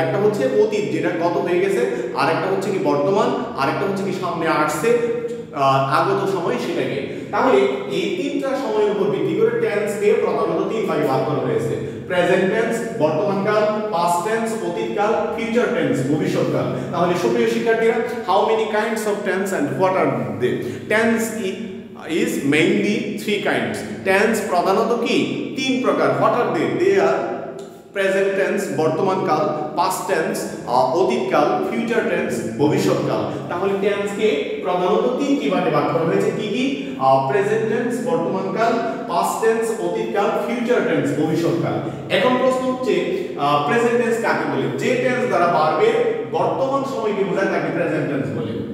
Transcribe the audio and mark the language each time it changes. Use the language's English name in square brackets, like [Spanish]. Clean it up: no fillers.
[Bangla] একটা হচ্ছে অতীত, যেটা গত হয়ে গেছে, আরেকটা হচ্ছে কি বর্তমান, আরেকটা হচ্ছে কি সামনে আসছে, আগত সময় সেটাকে। তাহলে এই তিনটা সময়ের উপর ভিত্তি করে টেন্সকে প্রধানত তিন ভাগে ভাগ করা হয়েছে। Present tense বর্তমানকাল, past tense অতীতকাল, future tense ভবিষ্যৎকাল। তাহলে সুপ্রিয় শিক্ষার্থীরা, [English] How many kinds of tense and what are they? Tense is mainly three kinds. [Bangla] Tense প্রধানত কি তিন প্রকার। [English] What are they? They are present tense [Bangla] বর্তমান কাল, [English] past tense [Bangla] অতীত কাল, [English] future tense [Bangla] ভবিষ্যৎ কাল। তাহলে টেন্স কে প্রধানত তিনটি ভাগে ভাগ করা হয়েছে। কি কি? প্রেজেন্ট টেন্স বর্তমান কাল, past tense অতীত কাল, future tense ভবিষ্যৎ কাল। এখন প্রশ্ন হচ্ছে প্রেজেন্ট টেন্স কাকে বলে? যে টেন্স দ্বারা ভার্বের বর্তমান সময়কে বোঝায় তাকে প্রেজেন্ট টেন্স বলে।